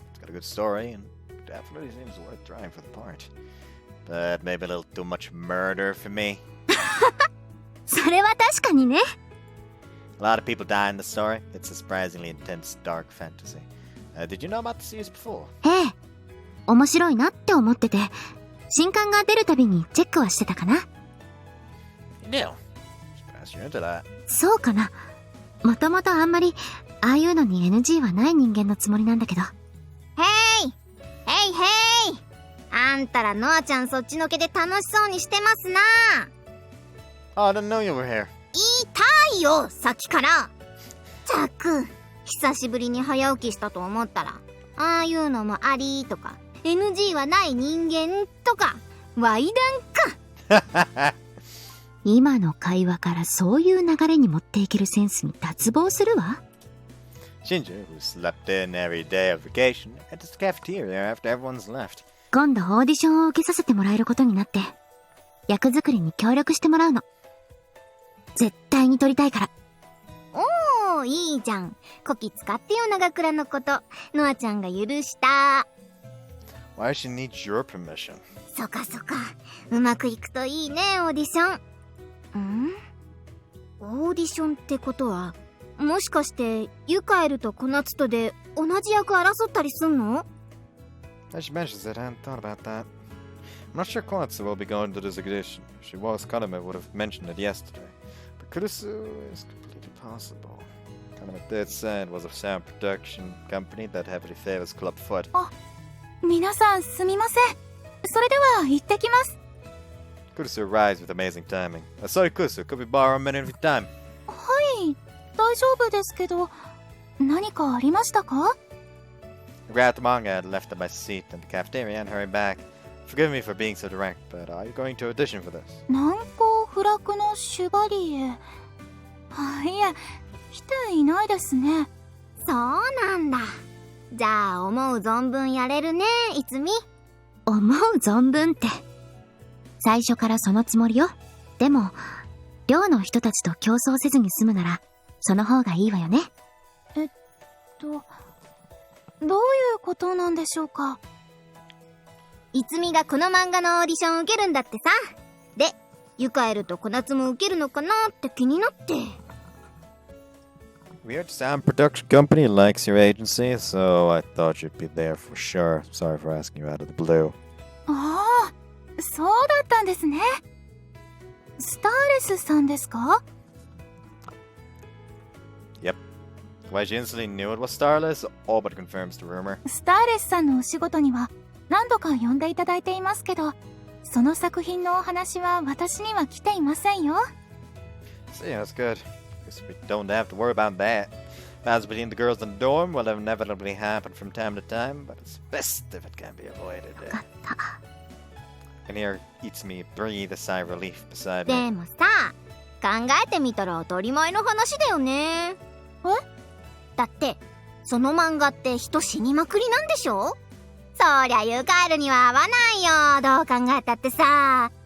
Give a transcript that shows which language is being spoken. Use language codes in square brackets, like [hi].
[en] It's got a good story, and definitely seems worth trying for the part. But maybe a little too much murder for me. [ja] それは確かにね。 [en] A lot of people die in the story. It's a surprisingly intense, dark fantasy. Did you know about the series before? [ja] ええ。面白いなって思ってて、新刊が出るたびにチェックはしてたかな。 [en] You do? Surprised you're into that. [ja] そうかな。もともとあんまりああいうのに NG はない人間のつもりなんだけど。へいへいへい、あんたらノアちゃんそっちのけで楽しそうにしてますな。 [en] Oh, I didn't know you were here. [ja] 言いたいよ、さっきから。ったく、久しぶりに早起きしたと思ったら、ああいうのもありとか NG はない人間とかワイダンか。今の会話からそういう流れに持っていけるセンスに脱帽するわ。 [en] Shinju, who slept in every day of vacation, enters the cafeteria after everyone's left. [ja] 今度オーディションを受けさせてもらえることになって、役作りに協力してもらうの。絶対に撮りたいから。おー、いいじゃん。こき使ってよ、長倉のこと。ノアちゃんが許した。 [en] Why she needs your permission? [ja] そかそか。うまくいくといいね、オーディション。オーディションってことは、もしかしてユカエルとコナツトで同じ役争ったりすんの？ [en] As she mentions it, I hadn't thought about that. I'm not sure Konatsu will be going to this audition. If she was, Kaname would have mentioned it yesterday. But Kurusu is completely possible. Kaname did say it was a sound production company that heavily favors club foot. [ja] 皆さんすみません。それでは行ってきます。 [en] Kurusu arrives with amazing timing. Sorry, Kurusu, could we borrow a minute of your time? [ja] はい、大丈夫ですけど、何かありましたか？ [en] I grabbed the manga I had left at my seat in the cafeteria and hurried back. Forgive me for being so direct, but are you going to audition for this? [ja] 難攻不落のシュバリエ。いえ、来ていないですね。そうなんだ。じゃあ思う存分やれるね、いつみ。思う存分って。最初からそのつもりよ。でも、寮の人たちと競争せずに済むなら、その方がいいわよね。どういうことなんでしょうか。いつみがこの漫画のオーディションを受けるんだってさ。で、ゆかえるとこなつも受けるのかなって気になって。 [en] We heard Sound Production Company likes your agency, so I thought you'd be there for sure. Sorry for asking you out of the blue. [ja] ああ、そうだったんですね。スターレスさんですか？ [en] Yep. Why she instantly knew it was Starless, all but confirms the rumor. [ja] スターレスさんのお仕事には何度か呼んでいただいていますけど、その作品のお話は私には来ていませんよ。 [en] So yeah, that's good. Guess we don't have to worry about that. Battles between the girls in the dorm will inevitably happen from time to time, but it's best if it can be avoided. [ja] わかった。 [en] And here Itsumi breathe a sigh of relief beside [ja] で [en] me. [ja] もさ、考えてみたら当たり前の話だよね。だって、その漫画って人死にまくりなんでしょ？そりゃユカエルには合わないよ。どう考えたってさ。